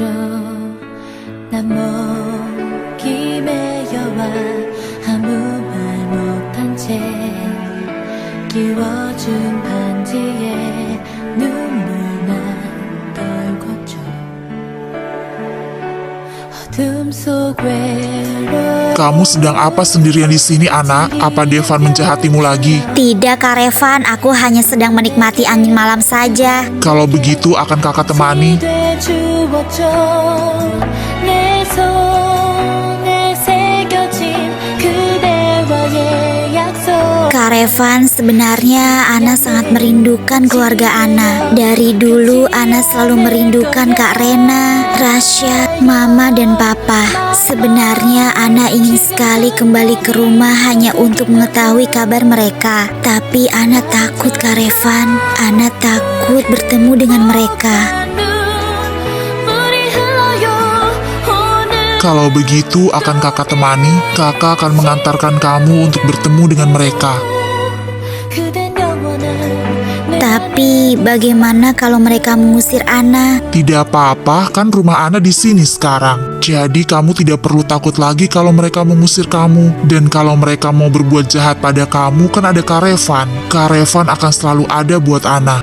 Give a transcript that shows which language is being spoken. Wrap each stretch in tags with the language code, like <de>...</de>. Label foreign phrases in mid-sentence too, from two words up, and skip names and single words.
<ko>난 목이 메여와 아무 말 못한 채 끼워준 반지에 눈물만 떨궜죠. 어둠 속 외로운</ko> <id>Kamu sedang apa sendirian di sini, Ana? Apa Devan menjahatimu lagi? Tidak, Kak Revan, aku hanya sedang menikmati angin malam saja. Kalau begitu, akan kakak temani.</id> <ko>되주었죠. 내 손에 새겨진 그대와의 약속.</ko> <id>Kak Revan, sebenarnya Ana sangat merindukan keluarga Ana. Dari dulu Ana selalu merindukan Kak Rena, Rasya, Mama, dan Papa. Sebenarnya Ana ingin sekali kembali ke rumah hanya untuk mengetahui kabar mereka. Tapi Ana takut, Kak Revan. Ana takut bertemu dengan mereka. Kalau begitu akan kakak temani, kakak akan mengantarkan kamu untuk bertemu dengan mereka.</id> <ko>그댄 영원한</ko> <id>Tapi bagaimana kalau mereka mengusir Ana? Tidak apa-apa, kan rumah Ana di sini sekarang. Jadi kamu tidak perlu takut lagi kalau mereka mengusir kamu. Dan kalau mereka mau berbuat jahat pada kamu, kan ada Kak Revan. Kak Revan akan selalu ada buat Ana.</id>